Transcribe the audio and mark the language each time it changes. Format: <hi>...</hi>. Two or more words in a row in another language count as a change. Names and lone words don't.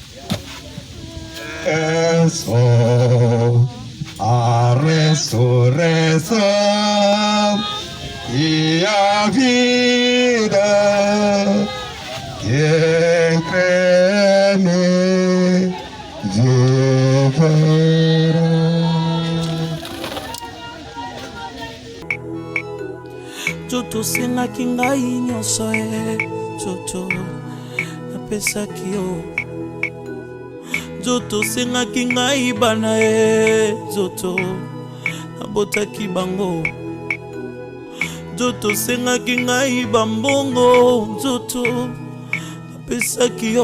<pt>Eu sou a ressurreição e a vida. Quem crê em mim viverá.</pt> <ln>Joto sengaki ngai nyonso joto napesaki yo. Joto sengaki ngai bana joto nabotaki bango. Joto sengaki ngai bambongo joto napesaki yo.</ln>